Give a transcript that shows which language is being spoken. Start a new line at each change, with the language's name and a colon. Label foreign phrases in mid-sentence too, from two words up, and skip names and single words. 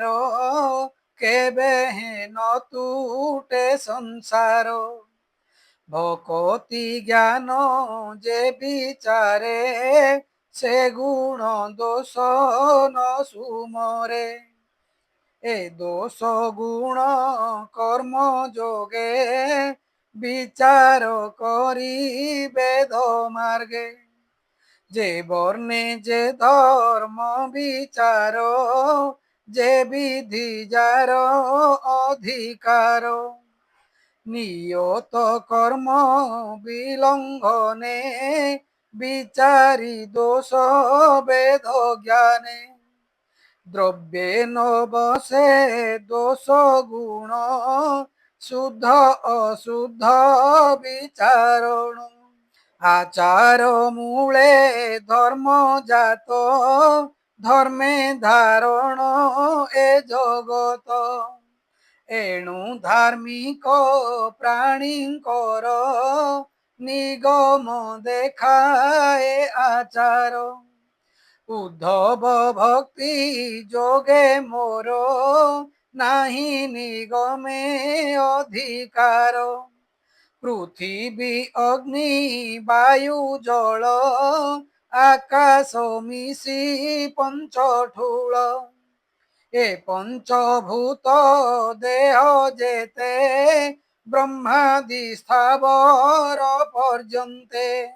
Odia: କେବେ ହେନ ତୁଟେ ସଂସାର ଭକ୍ତି ଜ୍ଞାନ ଯେ ବିଚାରେ ସେ ଗୁଣ ଦୋଷ ନ ସୁମରେ ଏ ଦୋଷ ଗୁଣ କର୍ମ ଯୋଗେ ବିଚାର କରି ବେଦ ମାର୍ଗେ ଯେ ବର୍ଣ୍ଣେ ଯେ ଧର୍ମ ବିଚାର ଯେ ବିଧି ଯାର ଅଧିକାର ନିୟତ କର୍ମ ବିଲଙ୍ଘନେ ବିଚାରି ଦୋଷ ବେଦ ଜ୍ଞାନେ ଦ୍ରବ୍ୟେ ନ ବସେ ଦୋଷ ଗୁଣ ଶୁଦ୍ଧ ଅଶୁଦ୍ଧ ବିଚାରଣ ଆଚାର ମୂଳେ ଧର୍ମ ଜାତ ଧର୍ମେ ଧାରଣ ଏ ଜଗତ ଏଣୁ ଧାର୍ମିକ ପ୍ରାଣୀଙ୍କର ନିଗମ ଦେଖାଏ ଆଚାର ଉଦ୍ଧବ ଭକ୍ତି ଯୋଗେ ମୋର ନାହିଁ ନିଗମେ ଅଧିକାର ପୃଥିବୀ ଅଗ୍ନି ବାୟୁ ଜଳ ଆକାଶ ମିଶି ପଞ୍ଚଠୂଳ ଏ ପଞ୍ଚଭୂତ ଦେହ ଯେତେ ବ୍ରହ୍ମାଦି ସ୍ଥାବର ପର୍ଯ୍ୟନ୍ତେ